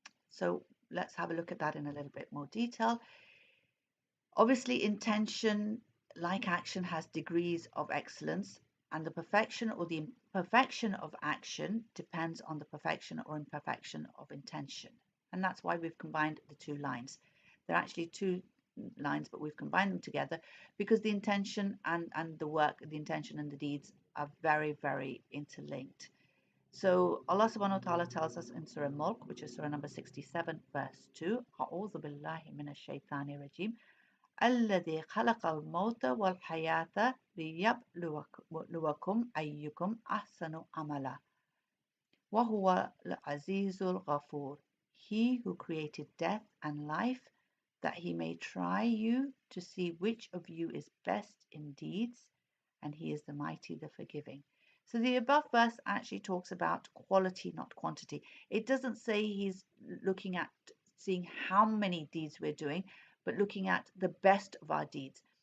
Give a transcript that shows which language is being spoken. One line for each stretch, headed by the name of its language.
English: So let's have a look at that in a little bit more detail. Obviously, intention, like action, has degrees of excellence, and the perfection or the imperfection of action depends on the perfection or imperfection of intention. And that's why we've combined the two lines. They're actually two lines, but we've combined them together because the intention and the work, the intention and the deeds are very, very interlinked. So Allah subhanahu wa ta'ala tells us in Surah Mulk, which is Surah number 67, verse 2,
Arabic: أعوذ بالله من الشيطان الرجيم الذي خلق الموت والحياة ليبلوكم أيكم أحسن عملا وهو العزيز الغفور.
English: He who created death and life, that he may try you to see which of you is best in deeds, and he is the mighty, the forgiving. So the above verse actually talks about quality, not quantity. It doesn't say he's looking at seeing how many deeds we're doing, but looking at the best of our deeds.